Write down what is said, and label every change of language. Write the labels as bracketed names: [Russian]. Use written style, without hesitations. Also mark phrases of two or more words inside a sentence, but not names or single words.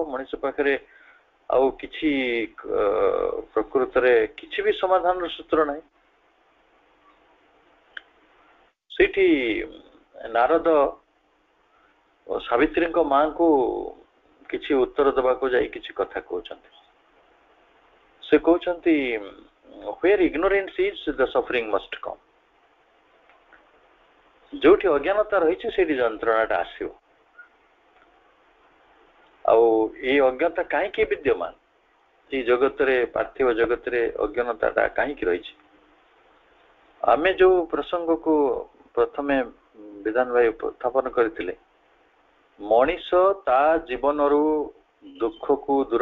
[Odia] ମଣିଷ ପାଖରେ ଆଉ କିଛି ପ୍ରକୃତରେ କିଛି ବି ସମାଧାନର ସୂତ୍ର ନାହିଁ। ସେଇଠି ନାରଦ ସାବିତ୍ରୀଙ୍କ ମାଙ୍କୁ କିଛି ଉତ୍ତର ଦେବାକୁ ଯାଇ କିଛି କଥା କହୁଛନ୍ତି। ସେ କହୁଛନ୍ତି [English] where ignorance is the suffering must come. [Odia] ଯୋଉଠି ଅଜ୍ଞାନତା ରହିଛି ସେଇଠି ଯନ୍ତ୍ରଣାଟା ଆସିବ। ଆଉ ଏଇ ଅଜ୍ଞତା କାହିଁକି ବିଦ୍ୟମାନ ଏଇ ଜଗତରେ, ପାର୍ଥିବ ଜଗତରେ ଅଜ୍ଞାନତାଟା କାହିଁକି ରହିଛି? ଆମେ ଯୋଉ ପ୍ରସଙ୍ଗକୁ ପ୍ରଥମେ ବିଧାନ ଭାଇ ଉପସ୍ଥାପନ କରିଥିଲେ, ମଣିଷ ତା ଜୀବନରୁ ଦୁଃଖକୁ ଦୂର